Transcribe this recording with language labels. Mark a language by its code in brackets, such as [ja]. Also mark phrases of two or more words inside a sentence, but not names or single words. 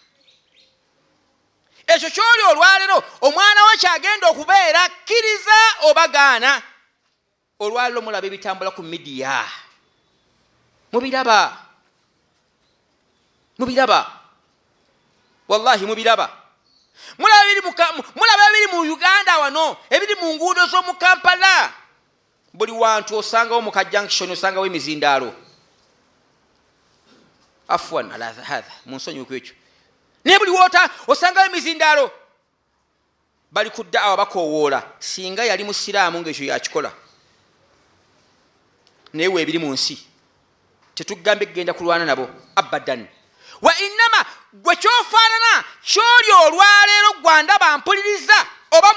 [lg] ekyo kyoli olwaleero omwana wo kyagenda okubeera kkiriza obagaana olwaleero mulaba ebitambula ku midiya mubiraba wallahi mubiraba mulaba ebiri mu Uganda wano ebiri mu nguudo z'omu Kampala buli wantu osangawo mu junction osangawo emizindaalo [ar] عفوا على هذا [lg] munsonyiweko ekyo naye buli woota osangawo emizindaalo bali ku ddaawa bakoowoola singa yali musiraamu ng'ekyo yakikola naye weebiri mu nsi tetugambe kugenda kulwana nabo [ar] أبدا وإنما [lg] gwe kyofaanana kyoli olwaleero gwandaba mpuliriza oba